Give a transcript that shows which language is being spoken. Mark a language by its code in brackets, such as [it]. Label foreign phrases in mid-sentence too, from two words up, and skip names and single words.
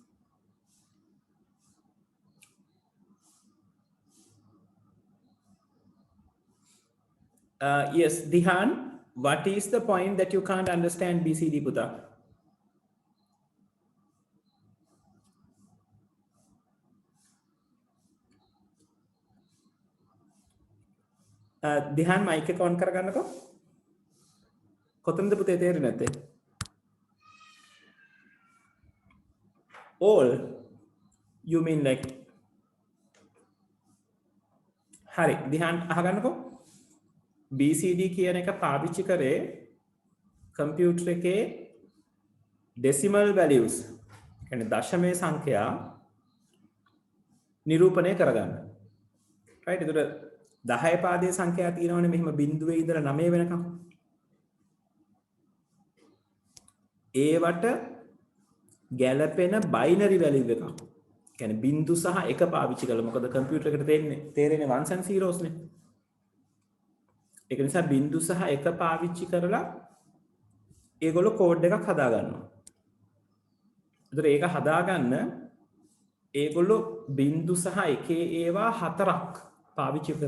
[en] Yes, Dihan, what is the point that you can't understand BCD, [si] Puta? Dihan, mic එක on කරගන්නකෝ. කොතනද පුතේ තේරෙන්නේ නැත්තේ? [en] All, you mean like, [si] හරි, Dihan අහගන්නකෝ. BCD කියන එක පාවිච්චි කරේ කම්පියුටර් එකේ [en] decimal values, [si] කියන්නේ දශමයේ සංඛ්‍යා නිරූපණය කරගන්න. [en] right? [si] එතකොට 10 පාදයේ සංඛ්‍යා තියෙනවනේ මෙහෙම බිඳුවේ ඉඳලා 9 වෙනකම්. ඒවට ගැළපෙන [en] binary value [si] එකක්. කියන්නේ බිඳු සහ එක පාවිච්චි කළා. මොකද කම්පියුටර් එකට තේරෙන්නේ [en] ones and zeros [si] නේ. ඒක නිසා බිඳු සහ එක පාවිච්චි කරලා ඒගොල්ලෝ කෝඩ් එකක් හදා ගන්නවා. එතකොට ඒක හදාගන්න ඒගොල්ලෝ බිඳු සහ එකේ ඒවා හතරක් පාවිච්චි කරනවා.